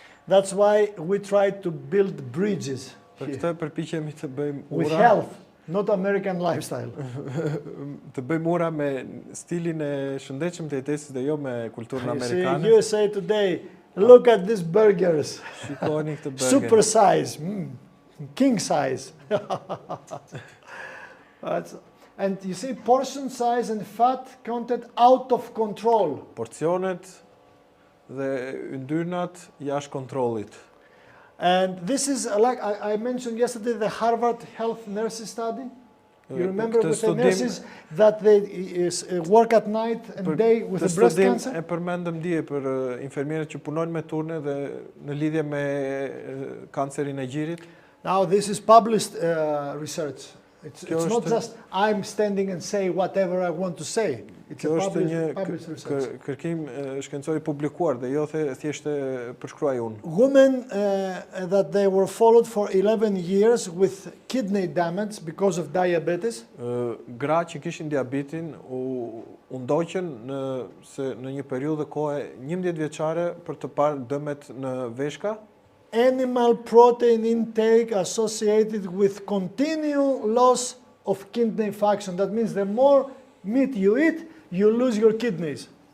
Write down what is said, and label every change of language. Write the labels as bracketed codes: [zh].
[en] That's why we try to build bridges. [sq] Për këtë përpiqemi të bëjmë ura. [en] With health, not American lifestyle. [sq] Të bëjmë ura me stilin e shëndetshëm të jetesës dhe jo me kulturën amerikane. [en] See, USA Today, look at these burgers. [sq] Shikoni këtë burger. [en] Super size, king size. And you see portion size and fat content out of control. [sq] Porcionet dhe yndyrnat jashtë kontrollit. [en] And this is like I mentioned yesterday the Harvard Health Nurses study. You remember with the nurses that they work at night and day with the breast cancer? [sq] E përmendëm dje për infermierët që punojnë me turne dhe në lidhje me kancerin e gjirit. [en] Now this is published research. It's not just I'm standing and say whatever I want to say. It's a published research. [sq] Kërkim shkencor I publikuar dhe jo thjesht përshkruaj unë. [en] Women that they were followed for 11 years with kidney damage because of diabetes. [sq] Gra që kishin diabetin u ndoqën në një periudhë kohe 11 vjeçare për të parë dëmet në veshka. [en] Animal protein intake associated with continual loss of kidney function. That means the more meat you eat, you lose your kidneys.